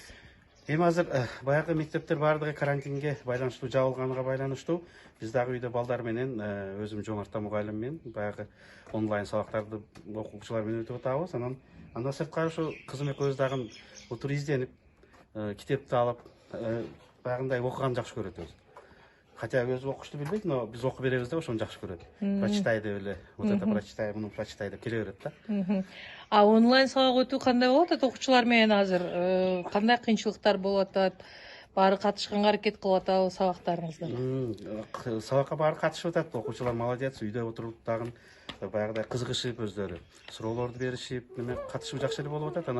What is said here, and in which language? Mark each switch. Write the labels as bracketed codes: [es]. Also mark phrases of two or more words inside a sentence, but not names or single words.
[ky] Эми азыр баягы мектептер баардыгы карантинге байланыштуу жабылганга байланыштуу биз дагы үйдө балдар менен өзүм Жомарт мугалим менен баягы онлайн сабактарды окуучулар менен өтүп атабыз. Андан сырткары ушу кызым экөөбүз дагы отуруп изденип китепти алып баягындай окуганды жакшы көрөт өзү. Хотя өзү окушту билбейт, но биз окуп беребиз деп ошону жакшы көрөт. Прочитай деп эле, [ru] вот это прочитай, [ky] муну прочитай деп келе берет да. А онлайн сабак өтүү кандай болот атат окуучулар менен азыр? Кандай кыйынчылыктар болуп атат? Баары катышканга аракет кылып атабы сабактарыңызда? Сабакка баары катышып атат. Окуучулар молодец, үйдө отуруп дагы баягыдай кызыгышып өздөрү суроолорду беришип неме катышуу жакшы эле болуп атат.